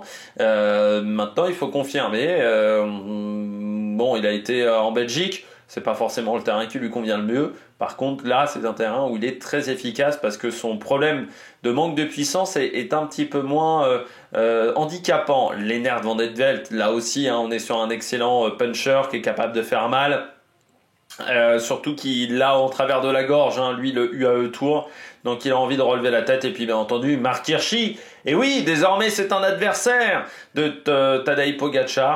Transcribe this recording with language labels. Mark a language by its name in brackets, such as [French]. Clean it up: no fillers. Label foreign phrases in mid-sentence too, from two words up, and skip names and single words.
[French] Maintenant, il faut confirmer. Bon, il a été en Belgique. C'est pas forcément le terrain qui lui convient le mieux. Par contre, là, c'est un terrain où il est très efficace parce que son problème de manque de puissance est un petit peu moins handicapant. Lennart van der Velde, là aussi, hein, on est sur un excellent puncher qui est capable de faire mal. Surtout qu'il a en travers de la gorge, hein, lui, le UAE Tour. Donc, il a envie de relever la tête. Et puis, bien entendu, Marc Hirschi. Et oui, désormais, c'est un adversaire de Tadej Pogačar.